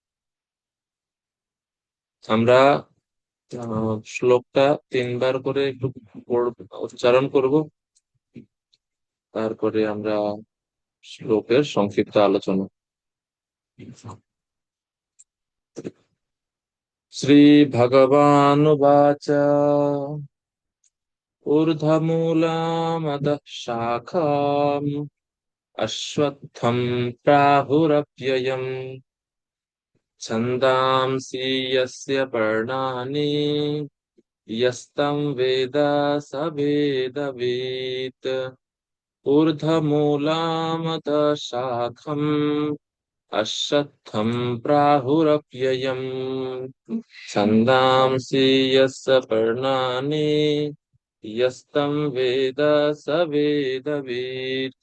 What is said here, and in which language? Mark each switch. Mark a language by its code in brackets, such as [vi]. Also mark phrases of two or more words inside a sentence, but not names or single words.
[bn] আমরা শ্লোকটা তিনবার করে একটু উচ্চারণ করব, তারপরে আমরা শ্লোকের সংক্ষিপ্ত আলোচনা। [sa] শ্রী ভগবানুবাচ ঊর্ধ্বমূলামধঃ শাখাম अश्वत्थं प्राहुरव्ययम् छन्दांसि यस्य पर्णानि यस्तं वेद स वेदवित्। ऊर्ध्वमूलमधः शाखम् अश्वत्थं प्राहुरव्ययम् छन्दांसि यस्य पर्णानि यस्तं वेद स वेदवित्।